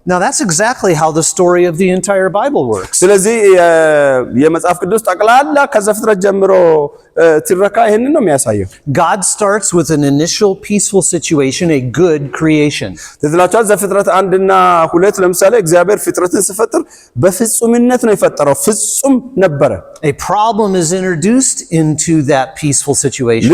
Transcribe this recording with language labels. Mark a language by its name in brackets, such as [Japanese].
[English] Now that's exactly how the story of the entire Bible works. [Amharic] ስለዚህ የመጽሐፍ ቅዱስ ጠቅላላ ከዘፍጥረት ጀምሮ ትረካ ይሄንን ነው የሚያሳየው። [English] God starts with an initial peaceful situation, a good creation. [Amharic] ትዝላችኋል ዘፍጥረት 1 እና 2 ለምሳሌ እግዚአብሔር ፍጥረትን ሲፈጥር በፍጹምነት ነው የፈጠረው፣ ፍጹም ነበረ። [English] A problem is introduced into that peaceful situation.